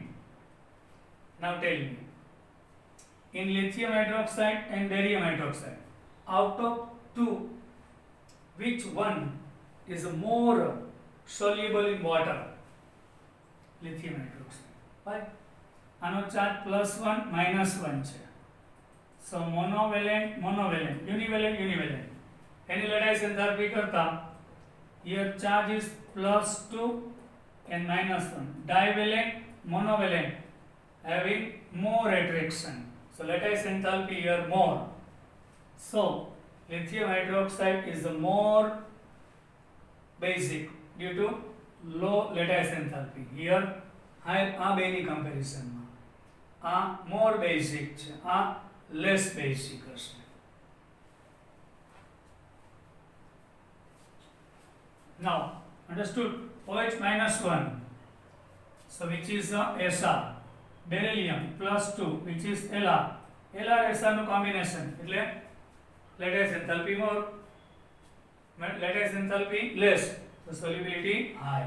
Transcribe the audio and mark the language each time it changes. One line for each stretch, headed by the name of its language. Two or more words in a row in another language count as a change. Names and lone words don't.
English: Now tell me, in lithium hydroxide and barium hydroxide, out of 2, which one is more soluble in water? Lithium hydroxide. Why?
Gujarati: આનો ચાર્જ +1 -1 છે.
English: So monovalent univalent
Gujarati: એની લડાઈ એન્થાલ્પી કરતા
English: here charge is +2 and -1. Divalent, monovalent having more attraction. So lattice enthalpy here more. So lithium hydroxide is the more basic due to low lattice enthalpy.
Gujarati: Here આ બેની કમ્પેરિઝનમાં આ
English: more basic
Gujarati: છે, આ
English: less basic
Gujarati: હશે.
English: Now understood? OH -1, so which is Sr. Beryllium +2, which is Lr. Lr Sr નું combination એટલે lattice enthalpy more, lattice enthalpy less, so solubility high.